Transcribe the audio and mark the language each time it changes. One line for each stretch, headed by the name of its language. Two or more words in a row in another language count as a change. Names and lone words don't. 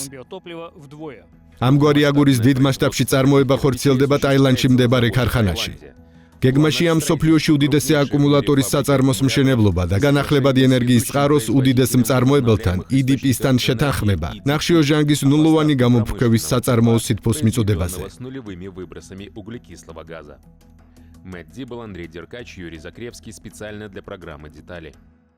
Georgian: ამგვარი აგურის დიდ მასშტაბში წარმოება ხორციელდება ტაილანდში მდებარე ქარხანაში. გეგმაში ამ მსოფლიოში უდიდესი აკუმულატორის საწარმოს მშენებლობა და განახლებადი ენერგიის წყაროს უდიდეს მწარმოებელთან EDP-სთან შეთანხმება ნახშირორჟანგის ნულოვანი გამოფრქვევის საწარმოო სითბოს მიწოდებაზე.
Russian: Мэтт Дибл, Андрей Деркач, Юрий Закревский специально для программы «Детали».